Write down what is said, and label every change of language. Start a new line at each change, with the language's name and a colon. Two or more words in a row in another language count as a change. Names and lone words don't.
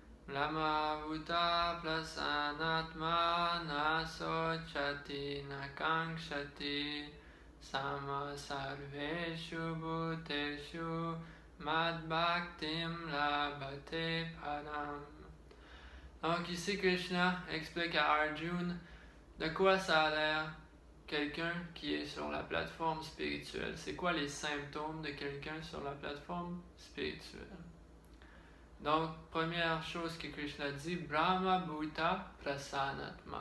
Sanskrit: Brahmabhuta prasanatma na sochati na kankshati sama sarveshu bhuteshu mad bhaktim labhate param.
French: Donc ici Krishna explique à Arjuna de quoi ça a l'air quelqu'un qui est sur la plateforme spirituelle. C'est quoi les symptômes de quelqu'un sur la plateforme spirituelle? Donc, première chose que Krishna dit,
Sanskrit: Brahma Bhuta Prasanatma.